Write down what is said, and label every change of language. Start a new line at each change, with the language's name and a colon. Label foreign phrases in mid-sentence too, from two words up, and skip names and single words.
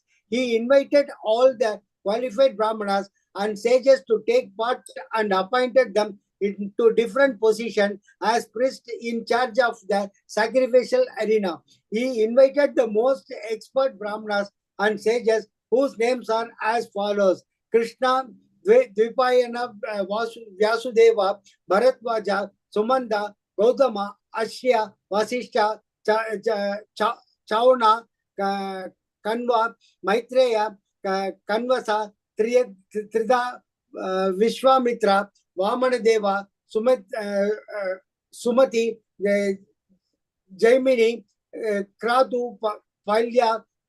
English: He invited all the qualified Brahmanas and sages to take part and appointed them into different positions as priests in charge of the sacrificial arena. He invited the most expert Brahmanas and sages whose names are as follows. Krishna, Dvipayana, Vyasudeva, Bharatvaja, Sumanda, Gautama, Ashya, Vasishta, Chauna, Kanva, Maitreya, Kanvasa, Trida, Vishwamitra, Vamanadeva, Sumati, Jaimini, Kratu, Palya,